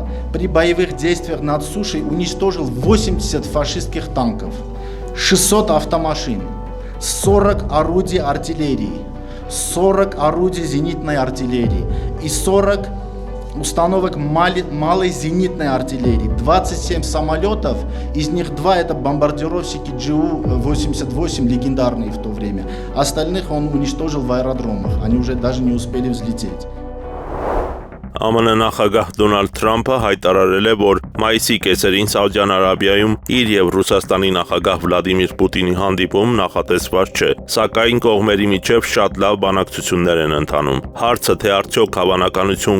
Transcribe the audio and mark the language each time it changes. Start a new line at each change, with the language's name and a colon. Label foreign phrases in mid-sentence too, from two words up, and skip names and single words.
Russian: При боевых действиях над сушей уничтожил 80 фашистских танков, 600 автомашин, 40 орудий артиллерии, 40 орудий зенитной артиллерии и 40 установок малой зенитной артиллерии, 27 самолетов, из них 2 это бомбардировщики Ju-88, легендарные в то время. Остальных он уничтожил в аэродромах, они уже даже не успели взлететь.
Armenian: ԱՄՆ նախագահ Դոնալդ Թրամփը հայտարարել է, որ մայիսի կեսերին Սաուդյան Արաբիայում իր եւ Ռուսաստանի նախագահ Վլադիմիր Պուտինի հանդիպում նախատեսված չէ, սակայն կողմերի միջև շատ լավ բանակցություններ են ընթանում։ Հարցը, թե արդյոք հավանականություն